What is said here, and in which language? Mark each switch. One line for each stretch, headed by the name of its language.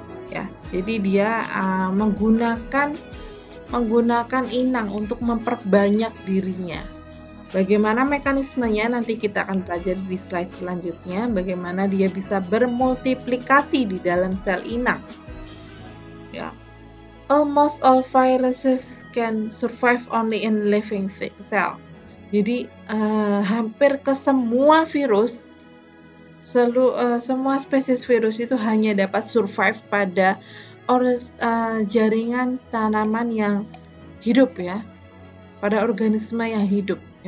Indonesian: Ya, jadi dia menggunakan inang untuk memperbanyak dirinya. Bagaimana mekanismenya nanti kita akan pelajari di slide selanjutnya, bagaimana dia bisa bermultiplikasi di dalam sel inang. Ya.
English: Almost all viruses can survive only in living cell.
Indonesian: Jadi hampir ke semua virus, semua spesies virus itu hanya dapat survive pada jaringan tanaman yang hidup ya, pada organisme yang hidup.